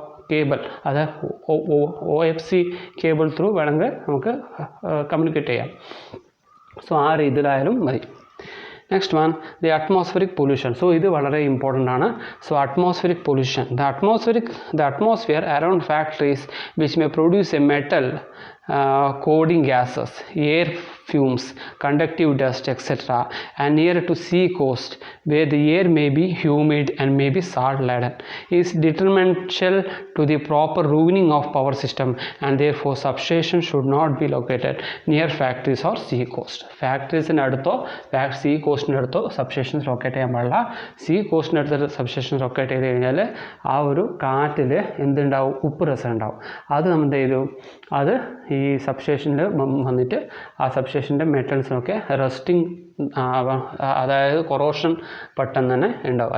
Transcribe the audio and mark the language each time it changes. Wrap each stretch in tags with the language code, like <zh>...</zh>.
<ml>Cable, അതായത് OFC cable through വേണമെങ്കിൽ നമുക്ക് കമ്മ്യൂണിക്കേറ്റ് ചെയ്യാം. സോ ആ രീതിയിലായാലും മതി.</ml> <en>Next one, the atmospheric pollution.</en> <ml>So ഇത് വളരെ ഇമ്പോർട്ടൻ്റ് ആണ്.</ml> <en>So atmospheric pollution, the atmosphere around factories which may produce a metal coating gases, air fumes, conductive dust, etc., and near to sea coast where the air may be humid and may be salt laden, is detrimental to the proper running of power system, and therefore substation should not be located near factories or sea coast.</en> <ml>Factories അടുത്തോ sea coastൻ്റെ അടുത്തോ substations locate ചെയ്യാൻ പാടില്ല. sea coastൻ്റെ അടുത്ത് substations locate ചെയ്ത് കഴിഞ്ഞാൽ ആ ഒരു കാറ്റിൽ എന്തുണ്ടാവും, ഉപ്പ് രസം ഉണ്ടാവും. അത് നമ്മൾ എന്ത് ചെയ്തു, അത് ഈ സബ്സ്റ്റേഷനിൽ വന്നിട്ട് ആ സബ്സ്റ്റേഷൻ്റെ മെറ്റൽസിനൊക്കെ റസ്റ്റിംഗ്, അതായത് കൊറോഷൻ പെട്ടെന്ന് തന്നെ ഉണ്ടാവും.</ml>